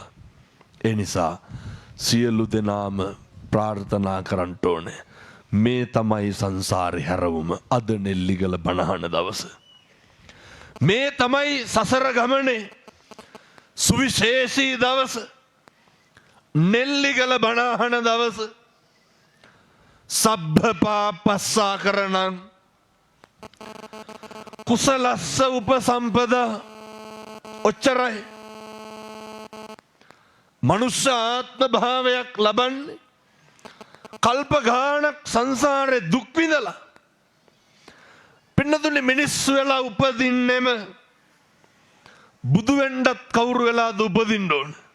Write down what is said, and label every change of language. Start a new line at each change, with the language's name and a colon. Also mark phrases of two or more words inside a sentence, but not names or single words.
Sinhala: ඒ නිසා සියලු දෙනාම ප්‍රාර්ථනා කරන්න ඕනේ. මේ තමයි සංසාරේ හැරවුම. අද නෙල්ලිගල බණ අහන දවස. මේ තමයි සසර ගමනේ සුවිශේෂී දවස. නෙල්ලිගල බණ අහන දවස.
Pali: සබ්බ පාපස්සා කරණං කුසලස්ස උපසම්පදා.
Sinhala: ඔච්චරයි. මනුෂ්‍ය ආත්ම භාවයක් ලබන්නේ කල්ප ගානක් සංසාරේ දුක් විඳලා. පින්නතුනේ මිනිස්සු වෙලා උපදින්නෙම බුදු වෙන්නත් කවුරු වෙලාද උපදින්න ඕන?